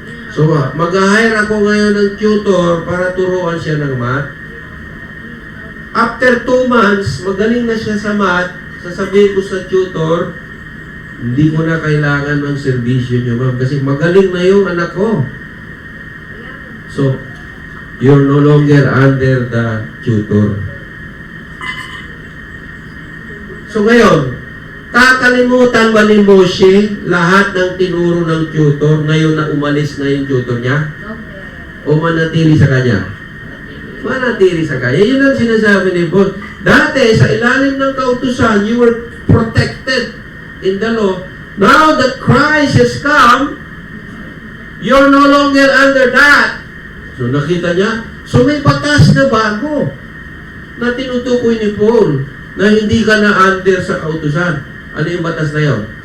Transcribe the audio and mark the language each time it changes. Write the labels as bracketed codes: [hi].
[tl] So, mag-hire ako ngayon ng tutor para turuan siya ng math. After 2 months, magaling na siya sa math, sasabihin ko sa tutor, hindi ko na kailangan ng servisyo niyo, ma'am, kasi magaling na yung anak ko. [en] So, you're no longer under the tutor. [tl] So, ngayon, kakalimutan ba ni Moshe lahat ng tinuro ng tutor ngayon na umalis na yung tutor niya? O manatili sa kanya? Manatili sa kanya. Yun ang sinasabi ni Paul. Dati, sa ilalim ng kautusan, [en] you were protected in the law. Now that Christ has come, you're no longer under that. [tl] So, nakita niya? So, may batas na bago na tinutukoy ni Paul na hindi ka na under sa kautusan. Ano yung batas na yun?